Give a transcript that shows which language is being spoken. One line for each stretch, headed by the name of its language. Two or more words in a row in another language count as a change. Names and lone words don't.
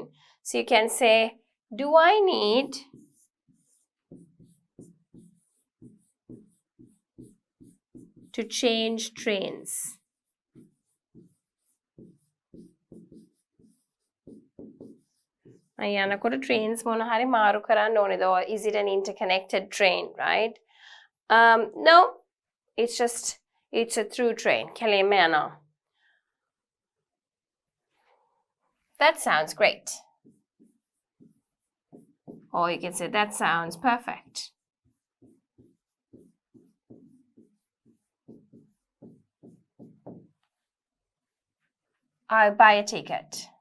English: So you can say, do I need to change trains?
Sinhala: යනකොට trains මොන හරි මාරු කරන්න ඕනේද?
English: Or is it an interconnected train, right? No, it's a through train.
Sinhala: කෙලින්ම යනවා.
English: That sounds great. Or you can say, that sounds perfect. I'll buy a ticket.